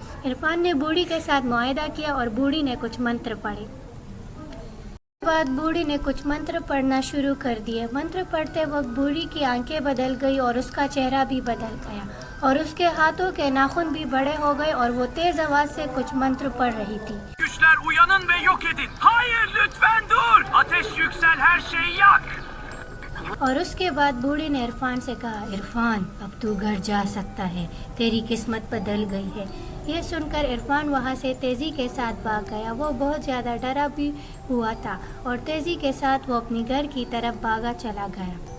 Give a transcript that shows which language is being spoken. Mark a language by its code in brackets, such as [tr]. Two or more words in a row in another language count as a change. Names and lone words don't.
[ur] عرفان نے بوڑھی کے ساتھ معاہدہ کیا اور بوڑھی نے کچھ منتر پڑھے۔ اس کے بعد بوڑھی نے کچھ منتر پڑھنا شروع کر دیے۔ منتر پڑھتے وقت بوڑھی کی آنکھیں بدل گئی اور اس کا چہرہ بھی بدل گیا اور اس کے ہاتھوں کے ناخن بھی بڑے ہو گئے اور وہ تیز آواز سے کچھ منتر پڑھ رہی تھی۔ [tr] Güçler uyanın ve yok edin. Hayır, lütfen dur. Ateş yüksel, her şeyi yak. [ur] اور اس کے بعد بوڑھی نے عرفان سے کہا، عرفان اب تو گھر جا سکتا ہے، تیری قسمت بدل گئی ہے۔ یہ سن کر عرفان وہاں سے تیزی کے ساتھ بھاگ گیا۔ وہ بہت زیادہ ڈرا بھی ہوا تھا اور تیزی کے ساتھ وہ اپنی گھر کی طرف بھاگا چلا گیا۔